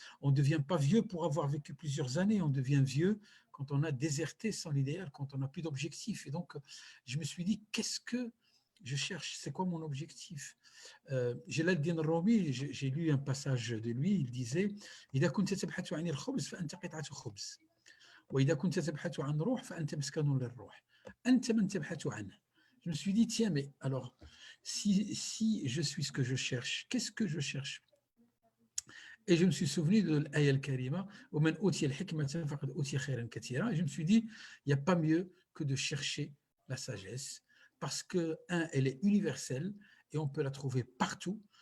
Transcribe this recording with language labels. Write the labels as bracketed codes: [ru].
[fr] On ne devient pas vieux pour avoir vécu plusieurs années, on devient vieux quand on a déserté sans l'idéal, quand on n'a plus d'objectif. Et donc, je me suis dit, qu'est-ce que je cherche? C'est quoi mon objectif? Jalaluddin Rumi, j'ai lu un passage de lui, il disait « [ar] إذا كنت تبحث عن الخبز فأنت قطعة خبز. وإذا كنت تبحث عن روح فأنت مسكن للروح. أنت من تبحث عنه. [fr] » Je me suis dit, tiens, mais alors, si je suis ce que je cherche, qu'est-ce que je cherche? Et je me suis souvenu de l'ayah al-Karima, [ar] وَمَنْ أُوتِيَ الْحِكْمَةَ فَقَدْ أُوتِيَ خَيْرًا كَثِيرًا. [fr] Et je me suis dit, il n'y a pas mieux que de chercher la sagesse, parce que, elle est universelle, et on peut la trouver partout.